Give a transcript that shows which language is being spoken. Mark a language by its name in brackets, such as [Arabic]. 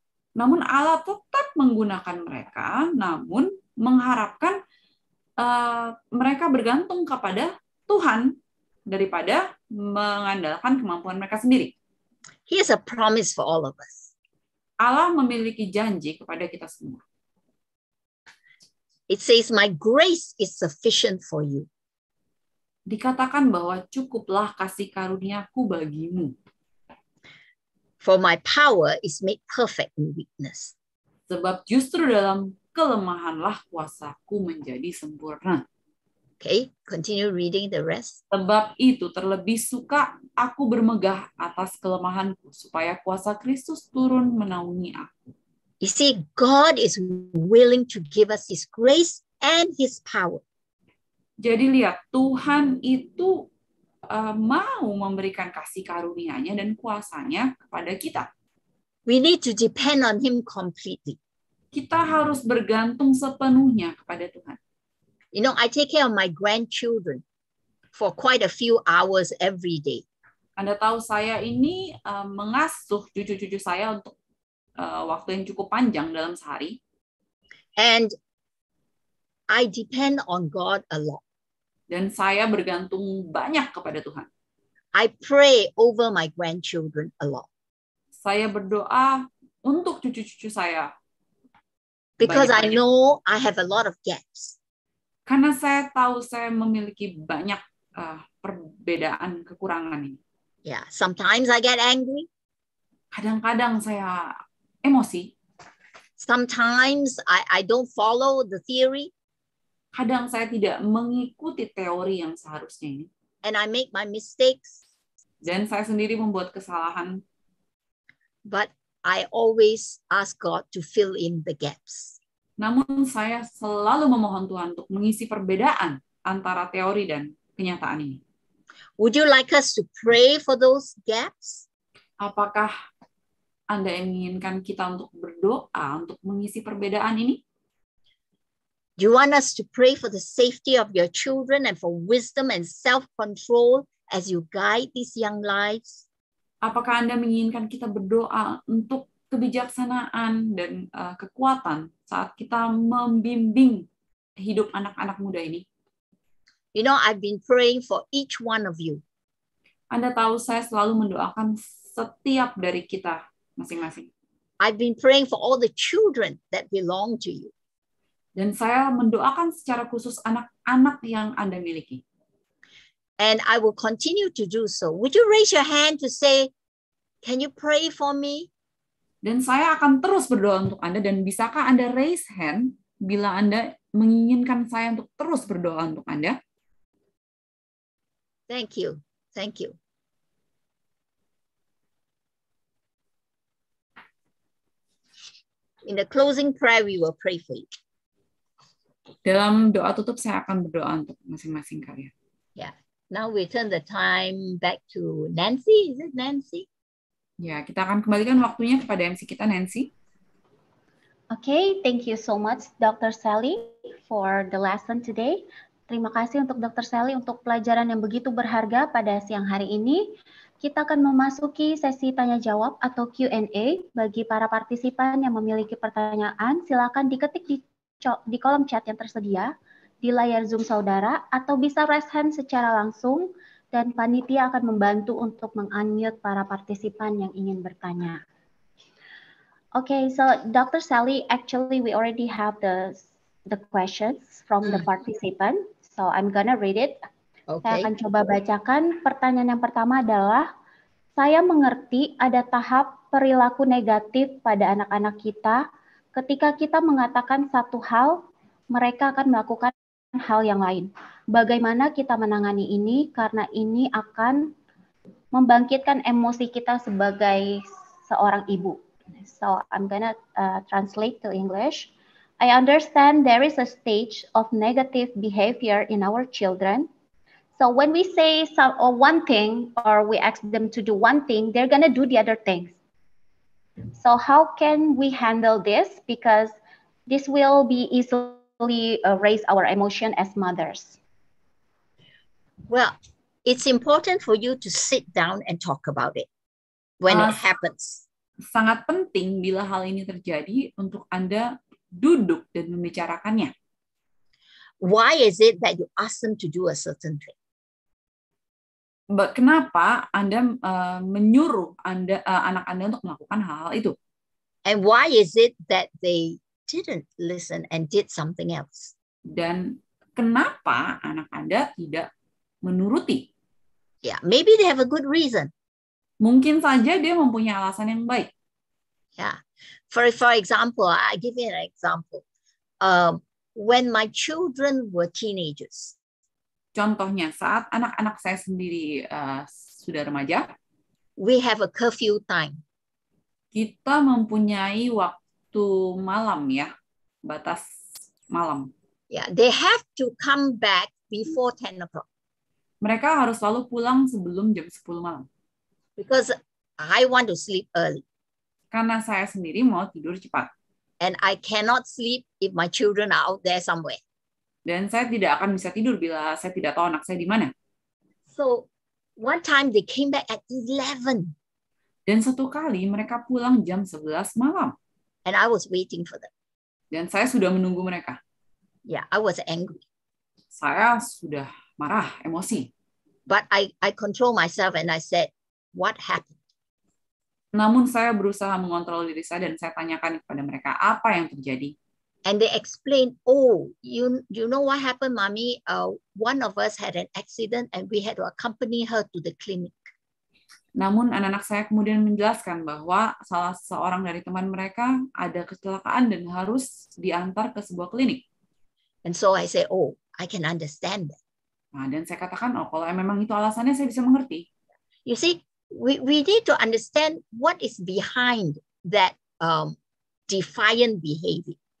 [Indonesian] Namun Allah tetap menggunakan mereka, namun mengharapkan mereka bergantung kepada Tuhan daripada mengandalkan kemampuan mereka sendiri. [English] He has a promise for all of us. [Indonesian] Allah memiliki janji kepada kita semua. [English] It says, my grace is sufficient for you. [Indonesian] Dikatakan bahwa cukuplah kasih karuniaku bagimu. [English] For my power is made perfect in weakness. [Indonesian] Sebab justru dalam kelemahanlah kuasaku menjadi sempurna. [English] Okay, continue reading the rest. [Indonesian] Sebab itu terlebih suka aku bermegah atas kelemahanku, supaya kuasa Kristus turun menaungi aku. [English] You see, God is willing to give us His grace and His power. [Indonesian] Jadi lihat, Tuhan itu mau memberikan kasih karunia-Nya dan kuasanya kepada kita. [English] We need to depend on Him completely. [Indonesian] Kita harus bergantung sepenuhnya kepada Tuhan. [English] You know, I take care of my grandchildren for quite a few hours every day. [Indonesian] Anda tahu saya ini mengasuh cucu-cucu saya untuk waktu yang cukup panjang dalam sehari. [English] And I depend on God a lot. [Indonesian] Dan saya bergantung banyak kepada Tuhan. [English] I pray over my grandchildren a lot. [Indonesian] Saya berdoa untuk cucu-cucu saya. [English] Because I [Indonesian] Banyak-banyak. [English] know I have a lot of gaps. [Indonesian] Karena saya tahu saya memiliki banyak perbedaan kekurangan ini. [English] Yeah, sometimes I get angry. [Indonesian] Kadang-kadang saya emosi. [English] Sometimes I don't follow the theory. [Indonesian] Kadang saya tidak mengikuti teori yang seharusnya ini. [English] And I make my mistakes. [Indonesian] Dan saya sendiri membuat kesalahan. [English] But I always ask God to fill in the gaps. [Indonesian] Namun saya selalu memohon Tuhan untuk mengisi perbedaan antara teori dan kenyataan ini. [English] Would you like us to pray for those gaps? [Indonesian] Apakah Anda menginginkan kita untuk berdoa untuk mengisi perbedaan ini? [English] Do you want us to pray for the safety of your children and for wisdom and self-control as you guide these young lives? [Indonesian] Apakah Anda menginginkan kita berdoa untuk kebijaksanaan dan kekuatan saat kita membimbing hidup anak-anak muda ini? [English] You know, I've been praying for each one of you. [Indonesian] Anda tahu saya selalu mendoakan setiap dari kita masing-masing. [English] I've been praying for all the children that belong to you. [Indonesian] Dan saya mendoakan secara khusus anak-anak yang Anda miliki. [English] And I will continue to do so. Would you raise your hand to say, can you pray for me? [Indonesian] Dan saya akan terus berdoa untuk Anda, dan bisakah Anda [English] raise hand [Indonesian] bila Anda menginginkan saya untuk terus berdoa untuk Anda? [English] Thank you. Thank you. In the closing prayer, we will pray for you. [Indonesian] Dalam doa tutup, saya akan berdoa untuk masing-masing kalian. [English] Yeah. Now we turn the time back to Nancy. Is it Nancy? [Indonesian] Ya, kita akan kembalikan waktunya kepada MC kita, Nancy. [English] Okay, thank you so much, Dr. Sally, for the lesson today. [Indonesian] Terima kasih untuk Dr. Sally untuk pelajaran yang begitu berharga pada siang hari ini. Kita akan memasuki sesi tanya jawab atau Q&A. Bagi para partisipan yang memiliki pertanyaan, silakan diketik di kolom chat yang tersedia di layar Zoom saudara, atau bisa [English] raise hand [Indonesian] secara langsung, dan panitia akan membantu untuk meng-unmute para partisipan yang ingin bertanya. [English] Okay, so Dr. Sally, actually we already have the questions from the participant, so I'm gonna read it. Okay. [Indonesian] Saya akan coba bacakan. Pertanyaan yang pertama adalah, saya mengerti ada tahap perilaku negatif pada anak-anak kita. Ketika kita mengatakan satu hal, mereka akan melakukan hal yang lain. Bagaimana kita menangani ini? Karena ini akan membangkitkan emosi kita sebagai seorang ibu. [English] So I'm gonna translate to English. I understand there is a stage of negative behavior in our children. So when we say one thing, or we ask them to do one thing, they're gonna do the other things. So how can we handle this? Because this will be easily raise our emotion as mothers. Well, it's important for you to sit down and talk about it when it happens. [Indonesian] Sangat penting bila hal ini terjadi untuk Anda duduk dan membicarakannya. [English] Why is it that you ask them to do a certain thing? [Indonesian] Kenapa Anda menyuruh anak Anda untuk melakukan hal-hal itu? [English] And why is it that they didn't listen and did something else? [Indonesian] Dan kenapa anak Anda tidak menuruti? [English] Yeah, maybe they have a good reason. [Indonesian] Mungkin saja dia mempunyai alasan yang baik. [English] Yeah, for example, I give you an example. When my children were teenagers, [Indonesian] Contohnya, saat anak-anak saya sendiri sudah remaja, [English] we have a curfew time. [Indonesian] kita mempunyai waktu malam ya, batas malam. [English] Yeah, they have to come back before 10 o'clock. [Indonesian] Mereka harus selalu pulang sebelum jam 10 malam. [English] Because I want to sleep early. [Indonesian] Karena saya sendiri mau tidur cepat. [English] And I cannot sleep if my children are out there somewhere. [Indonesian] Dan saya tidak akan bisa tidur bila saya tidak tahu anak saya di mana. [English] So one time they came back at 11. [Indonesian] Dan satu kali mereka pulang jam 11 malam. [English] And I was waiting for them. [Indonesian] Dan saya sudah menunggu mereka. [English] Yeah, I was angry. [Indonesian] Saya sudah marah, emosi. [English] But I control myself and I said, what happened? [Indonesian] Namun saya berusaha mengontrol diri saya dan saya tanyakan kepada mereka apa yang terjadi. [English] And they explained, oh, you know what happened, Mommy? One of us had an accident and we had to accompany her to the clinic. [Indonesian] Namun anak-anak saya kemudian menjelaskan bahwa salah seorang dari teman mereka ada kecelakaan dan harus diantar ke sebuah klinik. [English] And so I said, oh, I can understand that. [Indonesian] Nah, dan saya katakan, oh kalau memang itu alasannya saya bisa mengerti. [English] You see, we need to understand what is behind that defiant behavior.